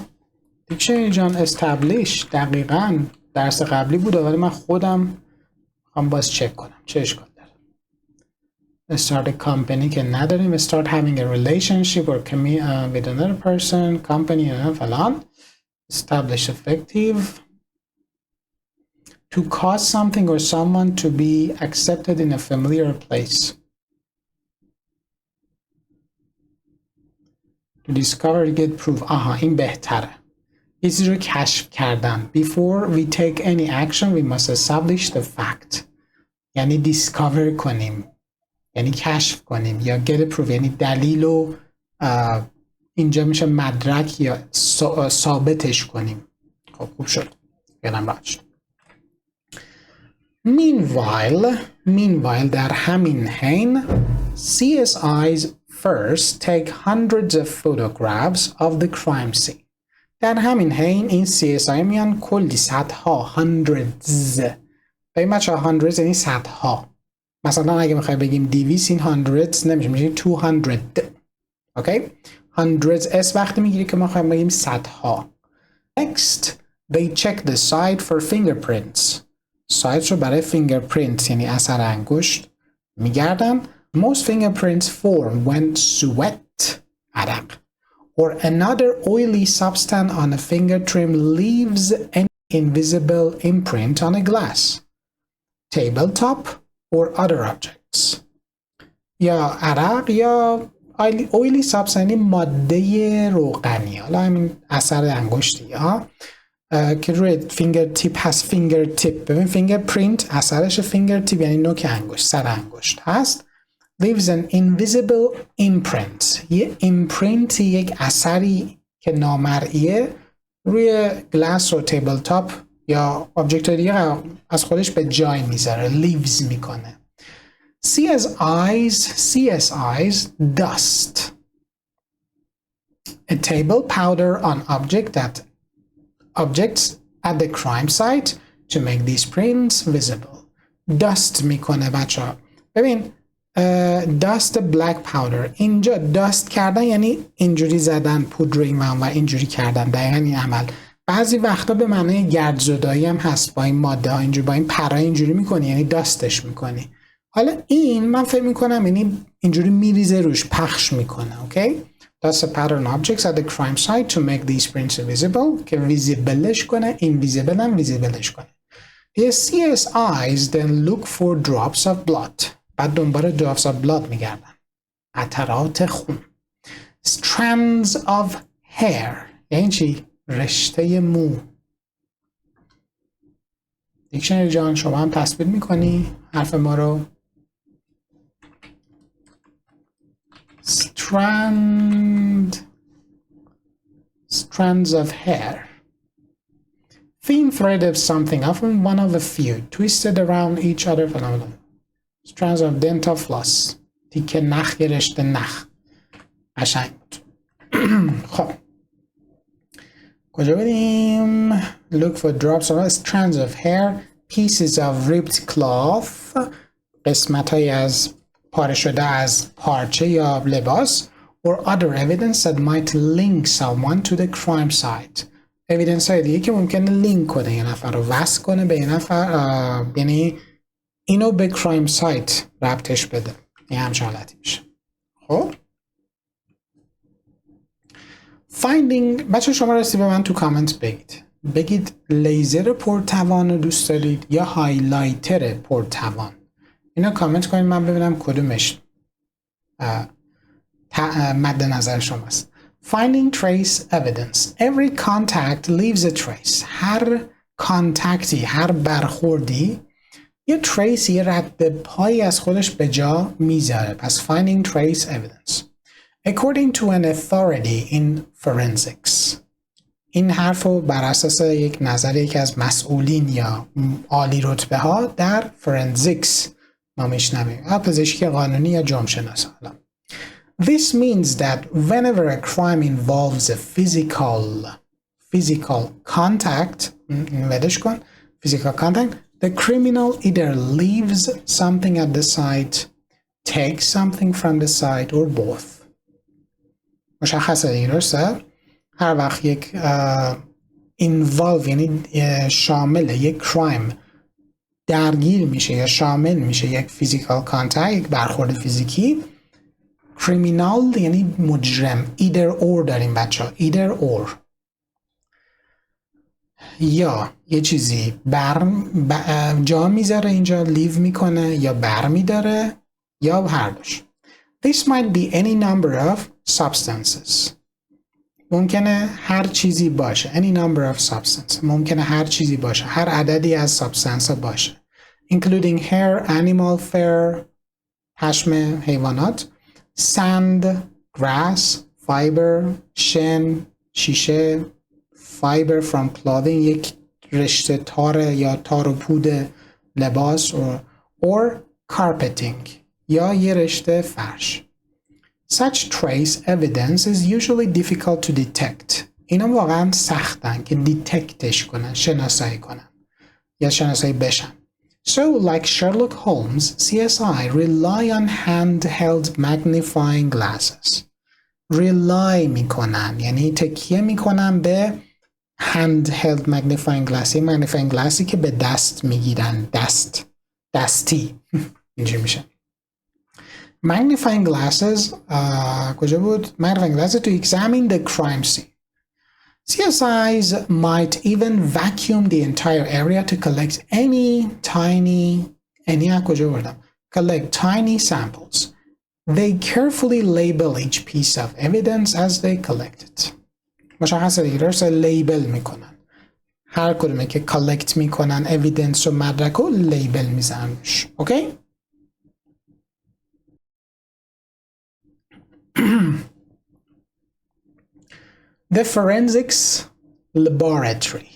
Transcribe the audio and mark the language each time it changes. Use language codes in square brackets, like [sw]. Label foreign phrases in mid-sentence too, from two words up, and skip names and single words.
[fa] دیکشنری جان استبلیش دقیقاً درس قبلی بود ولی من خودم هم باز چک کنم چه اشکال داره. [en] start a company [fa] که نداریم. [en] start having a relationship or with another person company فلان. establish effective to cause something or someone to be accepted in a familiar place. To discover get proof. [fa] این بهتره. چیزی رو کشف کردن. [en] Before we take any action we must establish the fact. [fa] یعنی discover کنیم. یعنی کشف کنیم یا [en] get proof [fa] یعنی دلیل و اینجا میشه مدرک یا ثابتش کنیم. خب خوب شد. یادم رفت. [en] Meanwhile [fa] در همین حین [en] CSIs first take hundreds of photographs of the crime scene. [fa] در همین حین این CSI میان کلی صدها hundreds. ببین بچه‌ها hundreds یعنی صدها. مثلا اگه میخوای بگیم 200 این hundreds نمیشه، میشه 200. اوکی؟ hundreds اس وقتی میگیری که ما خواهیم بگیم صدها. [en] Next they check the site for fingerprints. [fa] سایت رو برای fingerprints یعنی اثر انگشت میگردن. [en] Most fingerprints form when sweat عرق or another oily substance on a finger trim leaves an invisible imprint on a glass, tabletop or other objects. [fa] یا عرق یا [en] oily substance [fa] یعنی ماده روغنی، حالا همین اثر انگشتی ها که روی فینگر تیپ هست. [en] finger tip [fa] ببین [en] finger print [fa] اثرش [en] finger tip [fa] یعنی نوک انگشت، سر انگشت هست. [en] leaves an invisible imprint [fa] یه imprint یک اثری که نامرئیه روی گلاس و [en] table top [fa] یا آبجکت دیگه از خودش به جای میذاره، leaves میکنه. [en] CSIs dust a table powder on objects at the crime site to make these prints visible. [fa] dust میکنه بچه‌ها. ببین [en] dust black powder، [fa] اینجا dust کردن یعنی اینجوری زدن پودر این و اینجوری کردن، دقیقاً این عمل. بعضی وقتا به معنی گردزدایی هم هست، با این ماده ها اینجوری با این پرا اینجوری میکنی یعنی داستش میکنی. حالا این من فکر میکنم یعنی اینجوری میریزه روش، پخش میکنه. [en] اوکی؟ Dust a pattern objects at the crime site to make these prints visible [fa] که ویزیبلش کنه، [en] invisible [fa] هم ویزیبلش کنه. [en] The CSIs then look for drops of blood. [fa] بعد دنبال [en] drops of blood [fa] میگردن، قطرات خون. [en] Strands of hair [fa] یعنی چی؟ رشته مو. دیکشنری جان شما هم تثبیت میکنی حرف ما رو؟ [en] strands of hair. Thin thread of something, often one of a few, twisted around each other. Phenomenon. Strands of dental floss. [fa] تیکه نخ یه رشته نخ. قشنگ بود. خب کجا بریم؟ [en] Look for drops of strands of hair, pieces of ripped cloth. [fa] قسمت های از پاره شده از پارچه یا لباس. [en] Or other evidence that might link someone to the crime site. [fa] evidence های دیگه که ممکنه لینک کنه یه نفر رو، وصل کنه به یه نفر، یعنی اینو به کرایم سایت ربطش بده. این همچه حالتی میشه. خب finding بچه شما رسید به من تو کامنت بگید لیزر پرتوان رو دوست دارید یا هایلایتر پرتوان. اینا کامنت کنید من ببینم کدومش مد نظر شماست. [en] Finding trace evidence. Every contact leaves a trace. [fa] هر کانتکتی، هر برخوردی یه trace، یه رد پایی از خودش به جا میذاره. [en] پس finding trace evidence. According to an authority in forensics. [fa] این حرف رو بر اساس یک نظر یکی از مسئولین یا عالی رتبه ها در forensics ما میشنویم، پزشکی قانونی یا جرم شناسی. [en] This means that whenever a crime involves a physical contact, the criminal either leaves something at the site, takes something from the site, or both. [fa] مشخصه دیگه، درسته؟ هر وقت یک involve یعنی شامل یک crime درگیر میشه یا شامل میشه یک [en] physical contact، [fa] یک برخورد فیزیکی، criminal یعنی مجرم. [en] either or [fa] داریم بچه ها، [en] either or، [fa] یا یه چیزی جا میذاره اینجا، لیو میکنه، یا بر میداره، یا هر دوش. [en] This might be any number of substances. [fa] ممکنه هر چیزی باشه. [en] Any number of substances. [fa] ممکنه هر چیزی باشه، هر عددی از substance باشه. [en] Including hair, animal fur، [fa] پشم حیوانات، [en] sand, grass, fiber, [fa] شن، شیشه، [en] fiber from clothing، [fa] یک رشته تار یا تار و پود لباس، [en] or carpeting، [fa] یا یه رشته فرش. [en] Such trace evidence is usually difficult to detect. [fa] اینا واقعا سختن که دیتکتش کنن، شناسایی کنن یا شناسایی بشن. [en] So like Sherlock Holmes, CSI rely on handheld magnifying glasses. [fa] rely میکنن یعنی تکیه میکنن به [en] handheld magnifying glass. magnifying glassی [fa] که به دست میگیرن، دستی اینجوری میشه. [en] magnifying glasses [fa] کجا بود؟ [en] magnifying glasses to examine the crime scene. CSIs might even vacuum the entire area to collect [fa] کجا بردم؟ [en] collect tiny samples. They carefully label each piece of evidence as they collect it. [fa] مشخصه دیگه درسته، لیبل میکنن. هر کدومه که کالکت میکنن evidence و مدرک رو لیبل میزننش. اوکی؟ [en] The forensics laboratory.